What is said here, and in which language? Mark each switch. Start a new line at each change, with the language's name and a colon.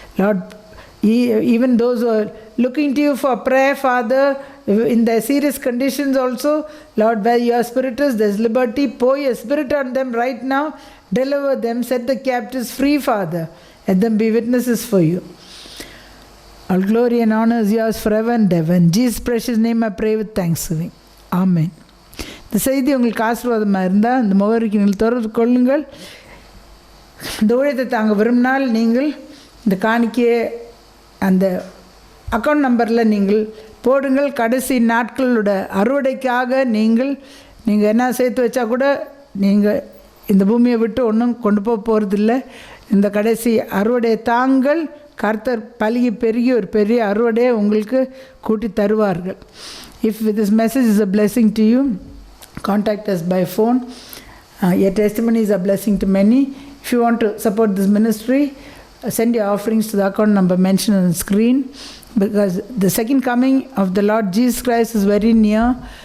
English: Lord, even those who are looking to you for prayer, Father, in their serious conditions also, Lord, where your Spirit is, there's liberty. Pour your Spirit on them right now. Deliver them, set the captives free, Father. Let them be witnesses for you. All glory and honor is yours forever and ever. In Jesus' precious name I pray with thanksgiving. Amen.
Tamil: இந்த செய்தி உங்களுக்கு ஆசீர்வாதமாக இருந்தால் இந்த முகவரிக்கு நீங்கள் தொடர்பு கொள்ளுங்கள். இந்த ஊழியத்தை தாங்க விரும்பினால் நீங்கள் இந்த காணிக்கையை அந்த அக்கௌண்ட் நம்பரில் நீங்கள் போடுங்கள். கடைசி நாட்களோட அறுவடைக்காக நீங்கள் என்ன சேர்த்து வச்சா கூட நீங்கள் இந்த பூமியை விட்டு ஒன்றும் கொண்டு போக போகிறதில்ல. இந்த கடைசி அறுவடையை தாங்கள் கர்த்தர் பலுகி பெருகி ஒரு பெரிய அறுவடையை உங்களுக்கு கூட்டி தருவார்கள்.
English: If this message is a blessing to you, contact us by phone. Your testimony is a blessing to many. If you want to support this ministry, send your offerings to the account number mentioned on the screen, because the second coming of the Lord Jesus Christ is very near.